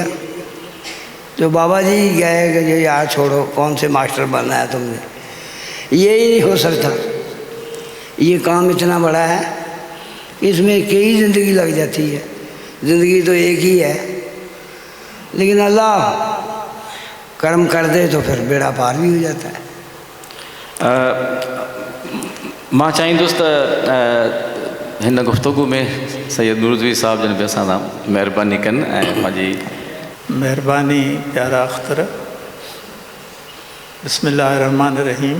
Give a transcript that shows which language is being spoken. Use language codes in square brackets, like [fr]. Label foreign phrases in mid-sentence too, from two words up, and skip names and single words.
[ur] جو بابا جی گئے کہ جو یار چھوڑو، کون سے ماسٹر بننا ہے تم نے، یہ ہی نہیں ہو سکتا. یہ کام اتنا بڑا ہے، اس میں کئی زندگی لگ جاتی ہے. زندگی تو ایک ہی ہے، لیکن اللہ کرم کر دے تو پھر بیڑا پار بھی ہو جاتا ہے. [sd] मां चाहींदुसि त हिन गुफ़्तगू में सैयद नूरज़वी साहब जन बि असां सां महिरबानी कनि ऐं पंहिंजी. महिरबानी प्यारा अख़्तर. बिस्मिल्लाहिर्रहमानिर्रहीम.